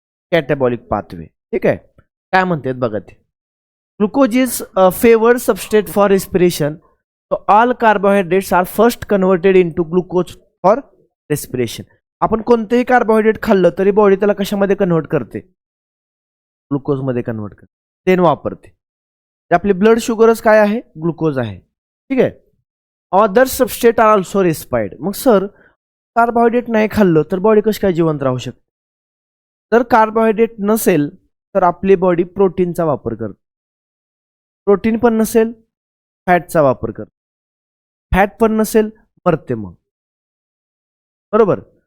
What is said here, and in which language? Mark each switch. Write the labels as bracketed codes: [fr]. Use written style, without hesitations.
[mr] कॅटाबॉलिक pathway. ठीक आहे. काय म्हणतात बघा ते. [en] Glucose is favoured substrate for respiration. So all carbohydrates are first converted into glucose for respiration. [mr] आपण कोणतेही कार्बोहायड्रेट खाल्लं तरी बॉडी त्याला कशामध्ये कन्व्हर्ट करते? ग्लुकोजमध्ये कन्व्हर्ट करते, [en] then [mr] वापरते. आपली ब्लड शुगरच काय आहे? ग्लुकोज आहे. ठीक आहे. [en] Other substrate are also respired. [mr] मग सर, कार्बोहायड्रेट नाही खाल्लं तर बॉडी कशी काय जिवंत राहू शकते? जर कार्बोहायड्रेट नसेल तर आपली बॉडी प्रोटीनचा वापर करते. प्रोटीन पण नसेल, फॅटचा वापर करते. फॅट पण नसेल, मरते मग. बरोबर.